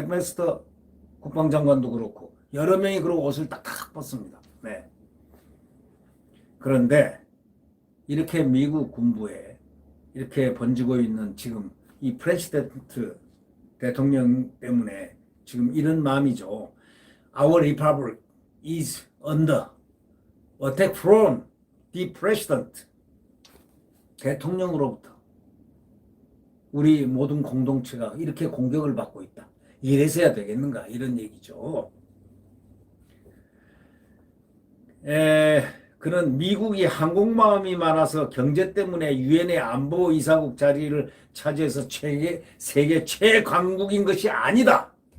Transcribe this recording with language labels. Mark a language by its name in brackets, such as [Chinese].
[Korean] 맥메스터 국방장관도 그렇고 여러 명이 그러고 옷을 딱딱 벗습니다. 네. 그런데 이렇게 미국 군부에 이렇게 번지고 있는 지금 이 프레시덴트 대통령 때문에 지금 이런 마음이죠. [English] Our republic is under attack from the president. [Korean] 대통령으로부터 우리 모든 공동체가 이렇게 공격을 받고 있다. 이래서야 되겠는가 이런 얘기죠. 그는 미국이 한국 마음이 많아서 경제 때문에 유엔의 안보 이사국 자리를 차지해서 세계 최강국인 것이 아니다.